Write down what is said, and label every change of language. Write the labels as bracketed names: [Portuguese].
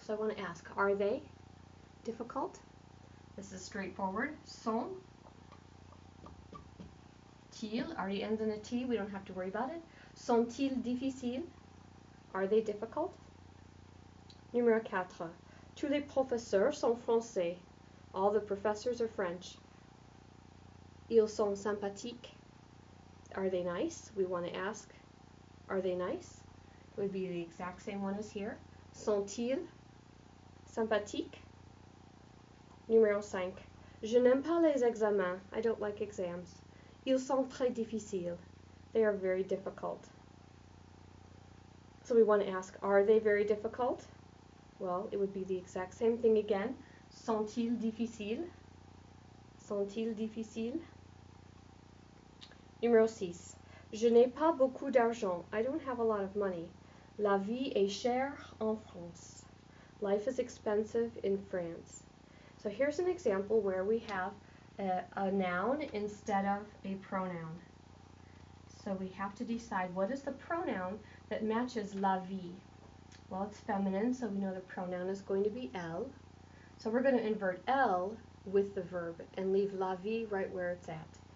[English] So I want to ask, are they difficult? This is straightforward. Sont. Til already ends in a T. We don't have to worry about it. [French] Sont-ils difficiles? [English] Are they difficult? Numéro 4. [French] Tous les professeurs sont français. [English] All the professors are French. [French] Ils sont sympathiques. [English] Are they nice? We want to ask, are they nice? It would be the exact same one as here. [French] Sont-ils sympathiques? Numéro 5. Je n'aime pas les examens. [English] I don't like exams. [French] Ils sont très difficiles. [English] They are very difficult. So we want to ask, are they very difficult? Well, it would be the exact same thing again. [French] Sont-ils difficiles? Sont-ils difficiles? Numéro 6. Je n'ai pas beaucoup d'argent. [English] I don't have a lot of money. [French] La vie est chère en France. [English] Life is expensive in France. So here's an example where we have a noun instead of a pronoun. So we have to decide what is the pronoun that matches la vie. Well, it's feminine, so we know the pronoun is going to be elle. So we're going to invert elle with the verb and leave la vie right where it's at.